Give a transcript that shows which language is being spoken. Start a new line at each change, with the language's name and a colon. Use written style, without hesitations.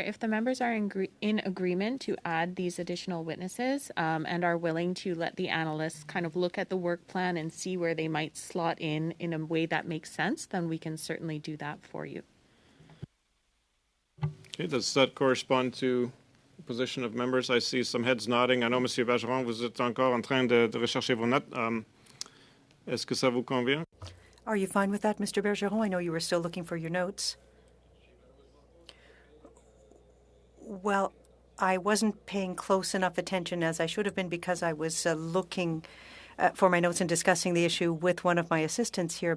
English: If the members are in agreement to add these additional witnesses and are willing to let the analysts kind of look at the work plan and see where they might slot in a way that makes sense, then we can certainly do that for you. Okay, does that correspond to the position of members? I see some heads nodding.
French: I know, Monsieur Bergeron, vous êtes encore en train de rechercher vos notes. Est-ce que ça vous convient?
English: Are you fine with that, Mr. Bergeron? I know you were still looking for your notes. Well, I wasn't paying close enough attention as I should have been because I was looking for my notes and discussing the issue with one of my assistants here.